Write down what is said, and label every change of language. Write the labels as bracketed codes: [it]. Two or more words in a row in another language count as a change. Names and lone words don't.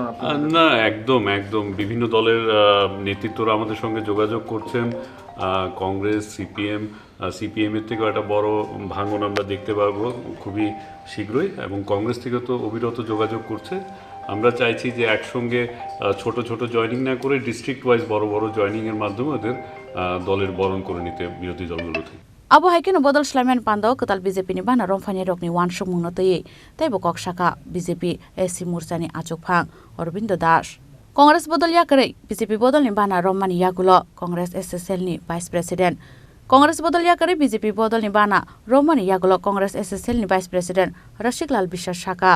[bn] না একদম বিভিন্ন দলের নেতৃত্বরা আমাদের সঙ্গে যোগাযোগ করছেন কংগ্রেস সিপিএমের থেকেও একটা বড় ভাঙন আমরা দেখতে পাবো খুবই শীঘ্রই এবং কংগ্রেস থেকে তো অবিরত যোগাযোগ করছে আমরা চাইছি যে একসঙ্গে ছোট জয়েনিং না করে [en] district wise [bn] বড় জয়েনিংয়ের মাধ্যমে ওদের দলের বরণ করে নিতে বিরোধী দলগুলো থেকে [trp] Abo haikino bodol Sulaiman Pando ketal BJP ni bana romfani rokni wansuk mungno tei teibo kok saka BJP SC Mursani Achuk Phang Aurobindo Das. Kongres bodol yakare BJP bodol ni bana rommani yagulo Kongres SSL ni [en] Vice President. [trp] Kongres bodol yakare BJP bodol ni bana rommani yagulo Kongres SSL ni [en] Vice President [trp] Rashiklal Bishwas Saka.